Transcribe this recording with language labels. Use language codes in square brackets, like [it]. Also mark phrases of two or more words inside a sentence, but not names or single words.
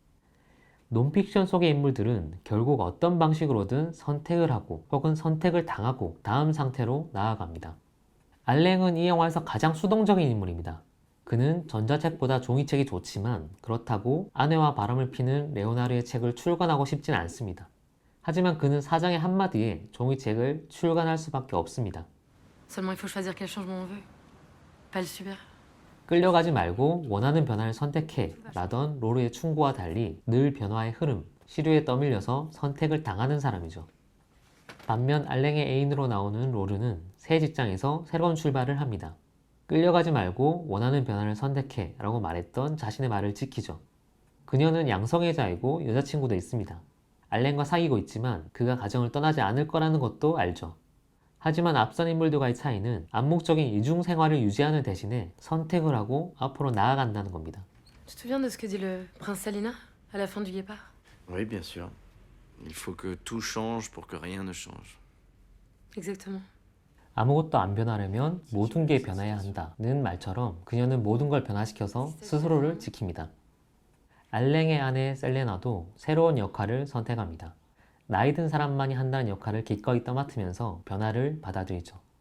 [ko] 논픽션 속의 인물들은 결국 어떤 방식으로든 선택을 하고 혹은 선택을 당하고 다음 상태로 나아갑니다. 알랭은 이 영화에서 가장 수동적인 인물입니다. 그는 전자책보다 종이책이 좋지만 그렇다고 아내와 바람을 피는 레오나르의 책을 출간하고 싶진 않습니다. 하지만 그는 사장의 한마디에 종이책을 출간할 수밖에 없습니다. [fr] Seulement il faut choisir quel changement on veut. Pas le subir. [ko] 끌려가지 말고 원하는 변화를 선택해 라던 로르의 충고와 달리 늘 변화의 흐름, 시류에 떠밀려서 선택을 당하는 사람이죠. 반면 알랭의 애인으로 나오는 로르는 새 직장에서 새로운 출발을 합니다. 끌려가지 말고 원하는 변화를 선택해 라고 말했던 자신의 말을 지키죠. 그녀는 양성애자이고 여자친구도 있습니다. 알랭과 사귀고 있지만 그가 가정을 떠나지 않을 거라는 것도 알죠. 하지만 앞선 인물들과의 차이는 암묵적인 이중 생활을 유지하는 대신에 선택을 하고 앞으로 나아간다는 겁니다. [fr] Tu te souviens de ce que dit le prince Salina à la fin du Guépard? Oui, bien sûr. Il faut que tout change pour que rien ne change. Exactement. [ko] 아무것도 안 변하려면 모든 게 변해야 한다는 말처럼 그녀는 모든 걸 변화시켜서 스스로를 지킵니다. 알랭의 아내 셀레나도 새로운 역할을 선택합니다. 나이 든 사람만이 한다는 역할을 기꺼이 떠맡으면서 변화를 받아들이죠.